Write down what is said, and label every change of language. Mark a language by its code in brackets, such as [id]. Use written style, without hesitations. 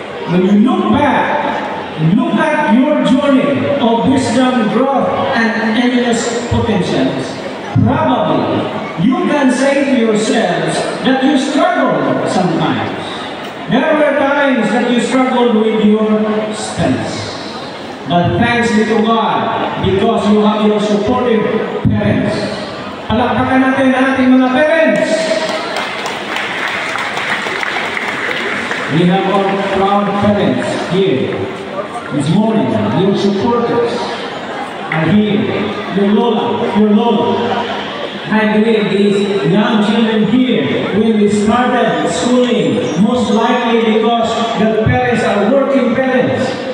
[en] When you look back, look at your journey of wisdom, growth, and endless potentials, probably you can say to yourselves that you struggled sometimes. There were times that you struggled with your studies. But thanks be to God, because you have your supportive parents. [tl] Palakpakan natin ang ating mga parents. [en] We have our proud parents here this morning. Your supporters are here. Your Lola. I believe these young children here, when we started schooling, most likely because the parents are working parents.